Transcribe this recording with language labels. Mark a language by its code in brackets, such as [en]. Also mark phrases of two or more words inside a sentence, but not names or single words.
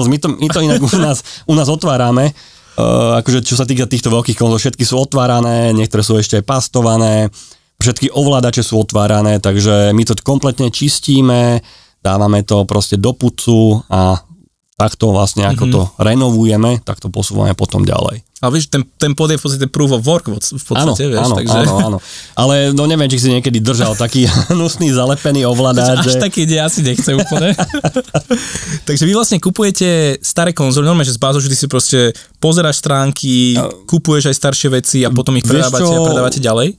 [sk] My to inak u nás otvárame, akože čo sa týka týchto veľkých konzol, všetky sú otvárané, niektoré sú ešte aj pastované, všetky ovládače sú otvárané, takže my to kompletne čistíme, dávame to proste do pucu a takto vlastne, ako to renovujeme, tak to posúvame potom ďalej. Ale vieš, ten pod je v podstate [en] proof of work [sk] v podstate, vieš, takže... Áno. Ale no neviem, či si niekedy držal taký hnusný zalepený ovládač. Až taký ide, asi nechce úplne. Takže vy vlastne kupujete staré konzoly, normálne, že z bazošu ty si proste pozeráš stránky, kupuješ aj staršie veci a potom ich predávate ďalej?